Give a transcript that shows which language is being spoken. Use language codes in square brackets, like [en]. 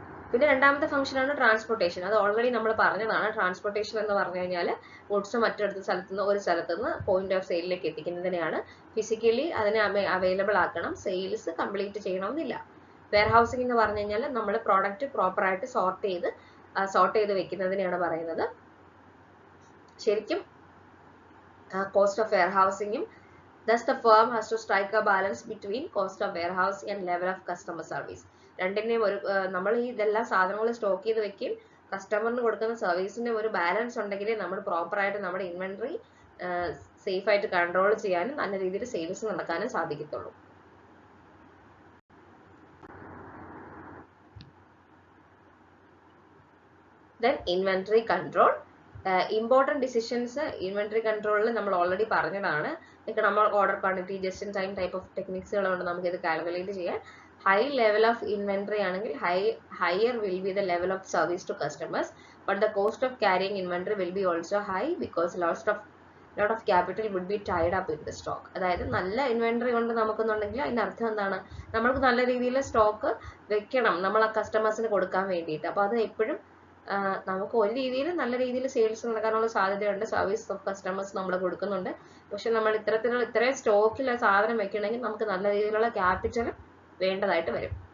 [ml] പിന്നെ രണ്ടാമത്തെ ഫംഗ്ഷനാണ് ട്രാൻസ്പോർട്ടേഷൻ. അത് ഓൾറെഡി നമ്മൾ പറഞ്ഞതാണ്. ട്രാൻസ്പോർട്ടേഷൻ എന്ന് പറഞ്ഞു കഴിഞ്ഞാൽ ഗുഡ്സ് മറ്റൊരു സ്ഥലത്തുനിന്ന് ഒരു സ്ഥലത്തുനിന്ന് പോയിന്റ് ഓഫ് സെയിലിലേക്ക് എത്തിക്കുന്നതിനെയാണ്. ഫിസിക്കലി അതിനെ അവൈലബിൾ ആക്കണം, സെയിൽസ് കംപ്ലീറ്റ് ചെയ്യണമെന്നില്ല. വെയർ ഹൗസിംഗ് എന്ന് പറഞ്ഞു കഴിഞ്ഞാൽ നമ്മൾ പ്രോഡക്റ്റ് പ്രോപ്പറായിട്ട് സോർട്ട് ചെയ്ത് വെക്കുന്നതിനെയാണ് പറയുന്നത്. ശരിക്കും cost of wear ഹൗസിംഗും [en] thus the firm has to strike a balance between cost of warehouse and level of customer service. [ml] രണ്ടിന്റെയും ഒരു നമ്മൾ ഈ ഇതെല്ലാം സാധനങ്ങൾ സ്റ്റോക്ക് ചെയ്ത് വെക്കുകയും കസ്റ്റമറിന് കൊടുക്കുന്ന സർവീസിന്റെ ഒരു ബാലൻസ് ഉണ്ടെങ്കിൽ നമ്മൾ പ്രോപ്പറായിട്ട് നമ്മുടെ ഇൻവെന്ററി സേഫ് ആയിട്ട് കൺട്രോൾ ചെയ്യാനും നല്ല രീതിയിൽ സെയിൽസ് നടക്കാനും സാധിക്കത്തുള്ളൂ. [en] Then inventory control. Important decisions inventory control [ml] നമ്മൾ ഓൾറെഡി പറഞ്ഞതാണ്. നമ്മൾ order quantity just in time type of ടെക്നിക്സുകളുണ്ട് നമുക്ക് ഇത് കാൽക്കുലേറ്റ് ചെയ്യാൻ. ഹൈ ലെവൽ ഓഫ് ഇൻവെന്ററി ആണെങ്കിൽ [en] higher will be the level of service to customers, but the cost of carrying inventory will be also high because lot of capital would be tied up in the stock. [ml] അതായത് നല്ല inventory കൊണ്ട് നമുക്കെന്നുണ്ടെങ്കിൽ അതിന്റെ അർത്ഥം എന്താണ്, നമ്മൾക്ക് നല്ല രീതിയിൽ stock വെക്കണം നമ്മൾ ആ കസ്റ്റമേഴ്സിന് കൊടുക്കാൻ വേണ്ടിയിട്ട്. അപ്പോൾ അത് എപ്പോഴും നമുക്ക് ഒരു രീതിയിൽ നല്ല രീതിയിൽ സെയിൽസ് നടക്കാനുള്ള സാധ്യതയുണ്ട്. സർവീസ് ഓഫ് കസ്റ്റമേഴ്സ് നമ്മൾ കൊടുക്കുന്നുണ്ട്. പക്ഷെ നമ്മൾ ഇത്രയും സ്റ്റോക്കിൽ സാധനം വെക്കണമെങ്കിൽ നമുക്ക് നല്ല രീതിയിലുള്ള ക്യാപിറ്റൽ വേണ്ടതായിട്ട് വരും.